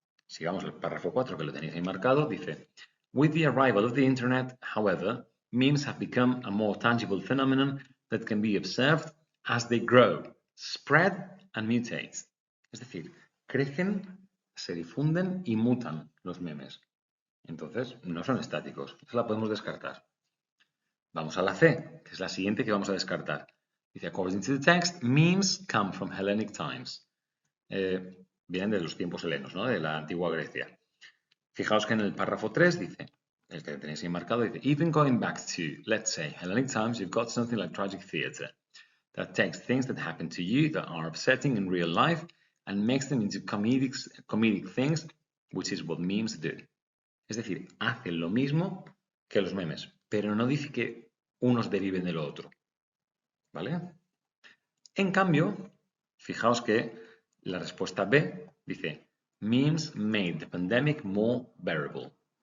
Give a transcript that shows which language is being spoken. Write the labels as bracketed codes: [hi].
[es] Sigamos el párrafo 4 que lo tenéis ahí marcado, dice, [en] with the arrival of the internet, however, memes have become a more tangible phenomenon that can be observed as they grow, spread and mutate. [es] Es decir, crecen, se difunden y mutan los memes. Entonces, no son estáticos. Esa la podemos descartar. Vamos a la C, que es la siguiente que vamos a descartar. Dice, [en] according to the text, memes come from Hellenic times. [es] Vienen de los tiempos helenos, ¿no? De la antigua Grecia. Fijaos que en el párrafo 3 dice, el que tenéis ahí marcado, dice, [en] even going back to, let's say, Hellenic times, you've got something like tragic theatre that takes things that happen to you that are upsetting in real life and makes them into comedic things, which is what memes do. [es] Es decir, hacen lo mismo que los memes, pero no dice que unos deriven de lo otro. ¿Vale? En cambio, fijaos que la respuesta B dice, [en] memes made the pandemic more bearable.